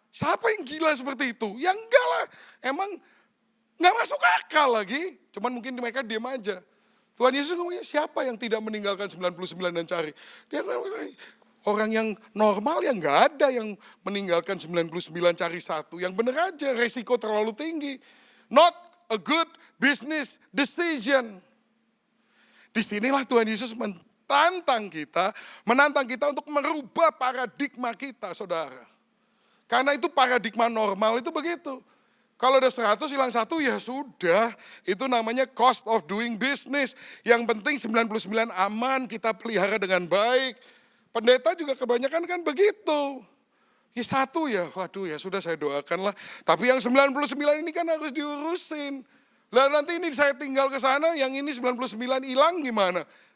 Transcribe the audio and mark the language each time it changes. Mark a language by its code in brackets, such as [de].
[id] Siapa yang gila seperti itu? Ya enggak lah, emang gak masuk akal lagi. Cuman mungkin mereka diam aja. Tuhan Yesus ngomongnya siapa yang tidak meninggalkan 99 dan cari? Dia orang yang normal yang nggak ada yang meninggalkan 99 cari 1. Yang benar aja resiko terlalu tinggi. [en] Not a good business decision. [id] Disinilah Tuhan Yesus menantang kita untuk merubah paradigma kita, saudara. Karena itu paradigma normal itu begitu. Kalau ada 100 hilang 1 ya sudah. Itu namanya [en] cost of doing business. [id] Yang penting 99 aman, kita pelihara dengan baik. Pendeta juga kebanyakan kan begitu. Ya 1 ya, waduh ya sudah saya doakan lah. Tapi yang 99 ini kan harus diurusin. Lah nanti ini saya tinggal ke sana, yang ini 99 hilang gimana?